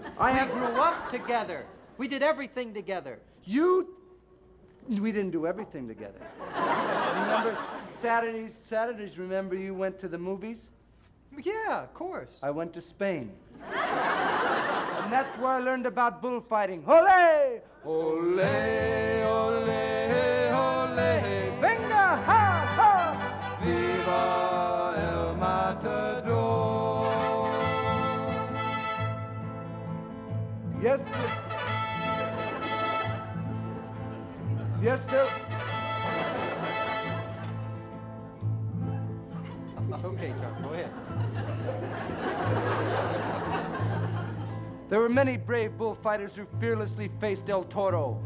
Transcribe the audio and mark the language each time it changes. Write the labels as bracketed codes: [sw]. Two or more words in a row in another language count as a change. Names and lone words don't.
[en] We grew up together. We did everything together. We didn't do everything together. Remember Saturdays, remember you went to the movies? Yeah, of course. I went to Spain. And that's where I learned about bullfighting. [es] Ole! Ole, ole, ole. Venga, ha, ha! Viva el Matador. [en] Yes, yes, sir. It's okay, Chuck. Go ahead. There were many brave bullfighters who fearlessly faced El Toro.